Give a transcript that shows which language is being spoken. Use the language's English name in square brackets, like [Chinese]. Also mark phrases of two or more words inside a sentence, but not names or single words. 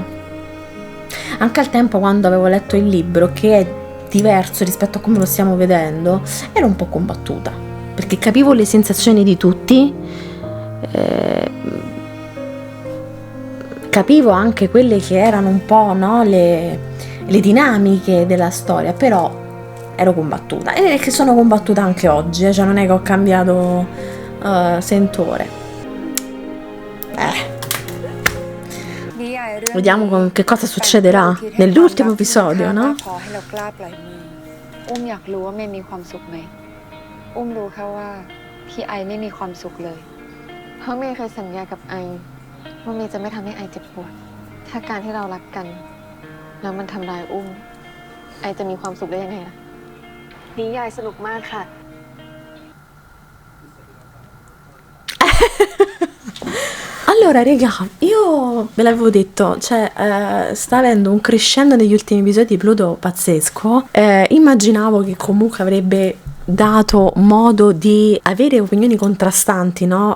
[Italian] Anche al tempo, quando avevo letto il libro, che è diverso rispetto a come lo stiamo vedendo, ero un po' combattuta, perché capivo le sensazioni di tutti, capivo anche quelle che erano un po', no, le dinamiche della storia, però ero combattuta e che sono combattuta anche oggi, cioè non è che ho cambiato sentore. Vediamo che cosa succederà nell'ultimo episodio, no? [Thai] ขอให้เรากล้าปล่อยมืออุ้มอยากรู้ว่าเมย์มีความสุขไหมอุ้มรู้แค่ว่าพี่ไอไม่มีความสุขเลย เพราะเมย์เคยสัญญากับไอว่าเมย์จะไม่ทำให้ไอเจ็บปวดถ้าการที่เรารักกันแล้วมันทำร้ายอุ้มไอจะมีความสุขได้ยังไงล่ะนิยายสนุกมากค่ะ [Italian] Allora, raga, io ve l'avevo detto, cioè sta avendo un crescendo negli ultimi episodi di Pluto pazzesco. Immaginavo che comunque avrebbe dato modo di avere opinioni contrastanti, no?